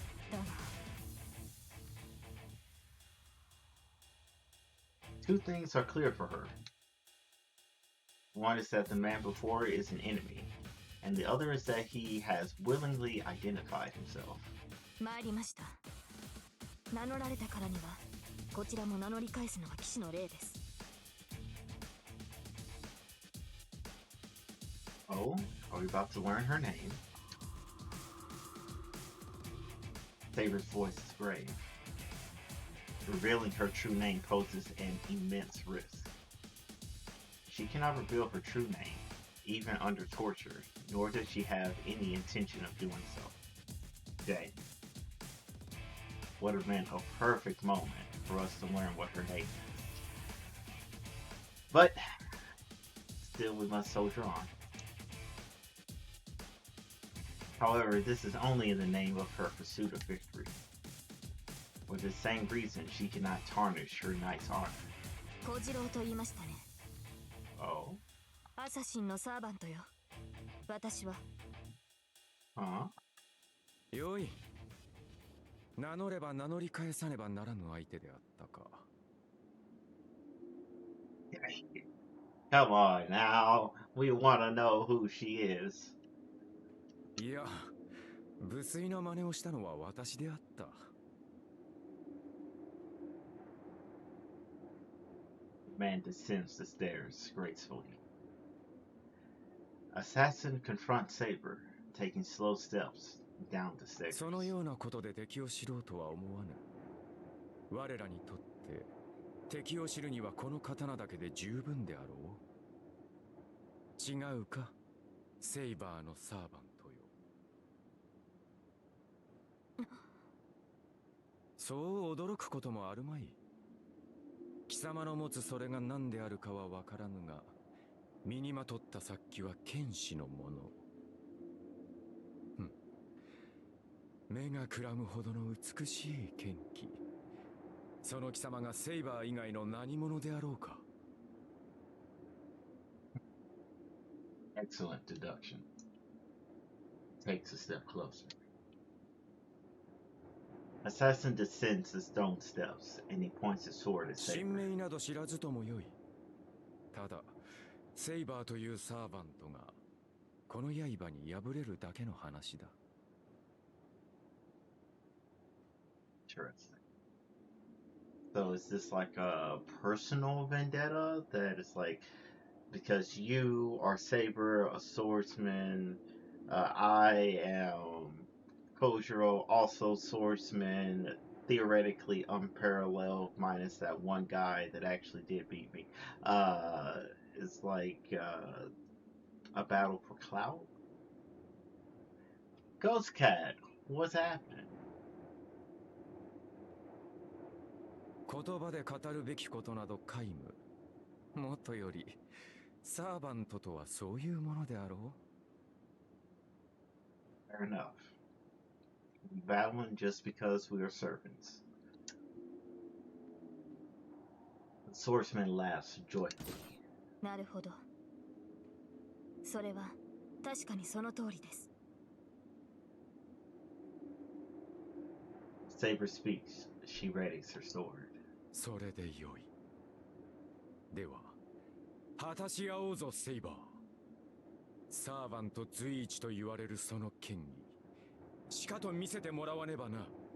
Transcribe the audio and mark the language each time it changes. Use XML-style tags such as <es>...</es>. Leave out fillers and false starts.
<ja>だが</ja> <en>Two things are clear for her. One is that the man before her is an enemy, and the other is that he has willingly identified himself.</en> <ja>参りました。名乗られたからには、こちらも名乗り返すのが騎士の礼です。</ja> <en>Oh, are we about to learn her name? Saber's voice is grave. Revealing her true name poses an immense risk. She cannot reveal her true name, even under torture, nor does she have any intention of doing so. Jay would have been a perfect moment for us to learn what her name is. But still, we must soldier on. However, this is only in the name of her pursuit of victory. For the same reason, she cannot tarnish her knight's honor.</en> <ja>小次郎と言いましたね。</ja> <en>Oh?</en> <ja>アサシンのサーバントよ。私は。</ja> <en>Huh?</en> <ja>よい。名乗れば名乗り返さねばならぬ相手であったか。</ja> <en>Come on now. We want to know who she is.</en> <ja>いや、無粋な真似をしたのは私であった。</ja> <en>Man descends the stairs gracefully. Assassin confronts Saber, taking slow steps down the stairs.</en> <ja>そのようなことで敵を知ろうとは思わぬ。我らにとって敵を知るにはこの刀だけで十分であろう。違うか、セイバーのサーバントよ。そう驚くこともあるまい。貴様の持つそれが何であるかは分からぬが、身にまとった殺気は剣士のもの。目がくらむほどの美しい剣気。その貴様がセイバー以外の何者であろうか。</ja> <en>Excellent deduction. Takes a step closer. Assassin descends the stone steps, and he points his sword at</en> <ja>神</ja> <en>Saber.</en> <ja>名など知らずともよい。ただセイバーというサーバントがこの刃に敗れるだけの話だ。</ja> <en>Interesting. So is this like a personal vendetta that is like because you are Saber, a swordsman, I am Kojiro, also swordsman, theoretically unparalleled, minus that one guy that actually did beat me. Uh, it's like a battle for clout. Ghost Cat, what's happening?</en> <ja>言葉で語るべきことなど皆無。もとよりサーバントとはそういうものであろ</ja> <en>Fair enough. Battling just because we are servants. The swordsman laughs joyfully. なるほど。それは確かにその通りです。 Saber speaks. She readies her sword.</en> <ja>う。それでよい。では果たし合おうぞセイバー。サーバント随一と言われるその剣にしかと見せてもらわねばな。</ja>